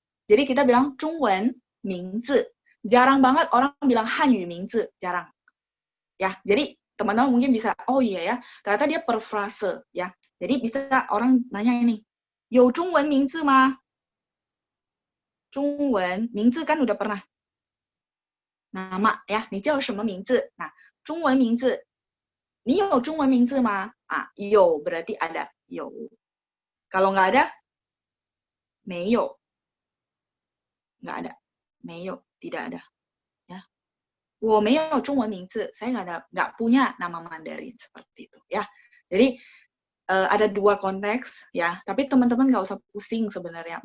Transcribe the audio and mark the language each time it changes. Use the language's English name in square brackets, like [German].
[Indonesian] Jadi kita bilang Zhongwen mingzi. Jarang banget orang bilang Hanyu mingzi. Jarang. Ya, jadi teman-teman mungkin bisa, oh iya ya, ternyata dia per frase ya. Jadi bisa orang nanya ini, [Chinese] 有中文名字吗? [Indonesian] 中文名字kan udah pernah. Nama ya, [Chinese] 你叫什么名字?Nah, 中文名字，你有中文名字吗? [Indonesian] 有 berarti ada, 有. Kalau nggak ada, 没有. Nggak ada, 没有, tidak ada. [Chinese] 我没有中文名字, [Indonesian] saya nggak punya nama Mandarin seperti itu ya. Jadi ada dua konteks ya, tapi teman-teman nggak usah pusing sebenarnya.